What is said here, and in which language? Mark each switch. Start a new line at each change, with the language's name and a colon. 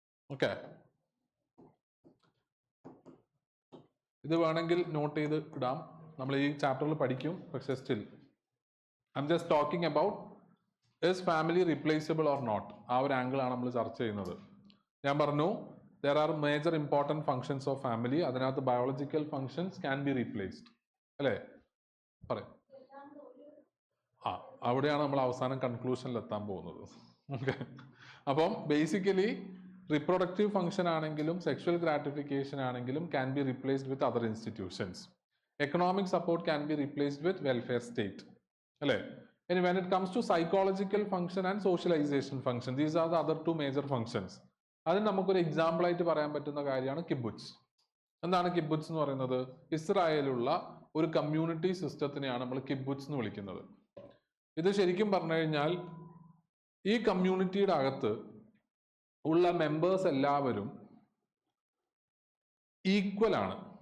Malayalam: Okay, ഇത് വേണമെങ്കിൽ not ചെയ്ത് ഇടാം. നമ്മൾ ഈ ചാപ്റ്ററിൽ പഠിക്കും. പക്ഷെ
English: Still I'm just talking about is family replaceable or not.
Malayalam: ആ ഒരു ആംഗിൾ ആണ് നമ്മൾ ചർച്ച ചെയ്യുന്നത്. ഞാൻ പറഞ്ഞു
English: there are major important functions of family.
Malayalam: അതിനകത്ത് biological functions
English: can be replaced,
Malayalam: അല്ലേ? പറയും. അവിടെയാണ് നമ്മൾ അവസാനം കൺക്ലൂഷനിൽ എത്താൻ പോകുന്നത്. ഓക്കെ. അപ്പം ബേസിക്കലി റിപ്രൊഡക്റ്റീവ് ഫംഗ്ഷൻ ആണെങ്കിലും സെക്ഷൽ ഗ്രാറ്റിഫിക്കേഷൻ ആണെങ്കിലും
English: Can be replaced with other institutions. Economic support can be replaced with welfare state, അല്ലേ?
Malayalam: ഇനി
English: when it comes to psychological function and socialization function, these are the other two major functions.
Malayalam: അതിന് നമുക്കൊരു example ആയിട്ട് പറയാൻ പറ്റുന്ന കാര്യമാണ് കിബുട്സ്. എന്താണ് കിബുട്സ് എന്ന് പറയുന്നത്? ഇസ്രായേലുള്ള ഒരു കമ്മ്യൂണിറ്റി സിസ്റ്റത്തിനെയാണ് നമ്മൾ കിബുട്സ് എന്ന് വിളിക്കുന്നത്. ഇത് ശരിക്കും പറഞ്ഞു കഴിഞ്ഞാൽ ഈ കമ്മ്യൂണിറ്റിയുടെ അകത്ത് ഉള്ള മെമ്പേഴ്സ് എല്ലാവരും ഈക്വൽ ആണ്.